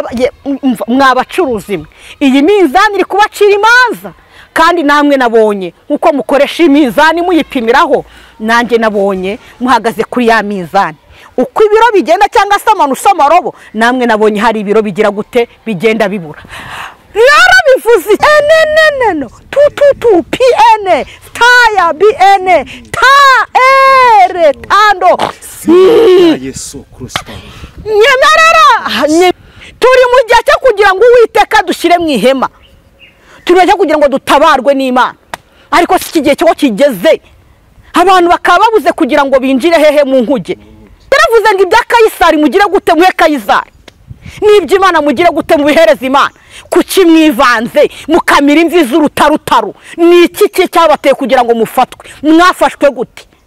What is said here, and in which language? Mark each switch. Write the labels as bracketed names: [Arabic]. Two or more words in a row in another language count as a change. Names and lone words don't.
[Kinyarwanda] mwabacuruzi iyi mizani iri kubacira imanza kandi namwe nabonye nkuko mukoresha imizani muyipimiraho nanjye nabonye muhagaze kuri ya mizani uko ibiro bigenda cyangwa se amarobo namwe nabonye hari ibiro bigira gute bigenda bibura rero bivuze eneneno tu pn taya bn ta ere tando Yesu Kristo nyemerera turi mu gihe cyo kugira ngo Uwiteka dushyire mu ihema turaje kugira ngo dutabarwe n'Imana ariko si kigiye cyo kigeze abantu bakaba babuze kugira ngo binjire hehe mu nkuge taravuze ngo ibya Kayisari mugire gute muhe Kayisari n'ibyo Imana mugire gute mubihereza Imana kuki mwivanze mukamira imvi z'urutarutaru ni iki cyabateye kugira ngo mufatwe mwafashwe gute